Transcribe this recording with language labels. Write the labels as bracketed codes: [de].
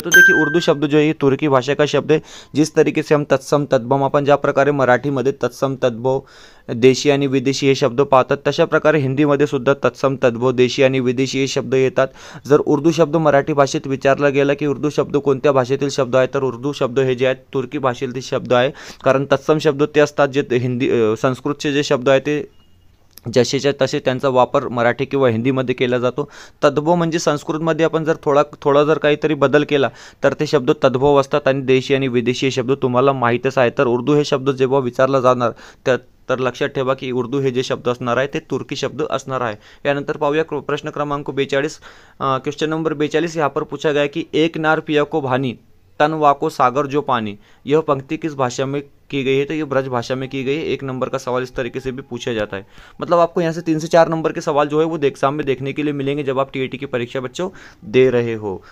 [hi] तो देखिए, उर्दू शब्द जो है ये तुर्की भाषा का शब्द है। जिस तरीके से हम तत्सम तद्भव, [mr] आपण ज्या प्रकारे मराठीमध्ये तत्सम तद्भव देशी आणि विदेशी हे शब्द पाहतात, तशा प्रकारे हिंदीमध्ये सुद्धा तत्सम तद्भव देशी आणि विदेशी हे शब्द येतात। जर उर्दू शब्द मराठी भाषेत विचारला गेला की उर्दू शब्द कोणत्या भाषेतील शब्द आहे, तर उर्दू शब्द हे जे आहेत तुर्की भाषेतील शब्द आहे। कारण तत्सम शब्द ते असतात जे संस्कृतचे जे शब्द आहे ते जसेच्या तसे त्यांचा वापर मराठी किंवा हिंदीमध्ये केला जातो। तद्भव म्हणजे संस्कृतमध्ये आपण जर थोडा जर काहीतरी बदल केला तर ते शब्द तद्भव असतात। आणि देशी आणि विदेशी हे शब्द तुम्हाला माहीतच आहे। तर उर्दू हे शब्द जेव्हा विचारला जाणार तर लक्षात ठेवा की उर्दू हे जे शब्द असणार आहे ते तुर्की शब्द असणार आहे। यानंतर पाहूया प्रश्न क्रमांक 42। [hi] क्वेश्चन नंबर 42 यहाँ पर पूछा गया कि एक नार पिया को भानी तन वाको सागर जो पानी, यह पंक्ति किस भाषा में की गई है? तो ये ब्रज भाषा में की गई है। 1 नंबर का सवाल इस तरीके से भी पूछा जाता है। मतलब आपको यहाँ से 3 से 4 नंबर के सवाल जो है वो एग्जाम में देखने के लिए मिलेंगे जब आप टीईटी की परीक्षा बच्चों दे रहे हो।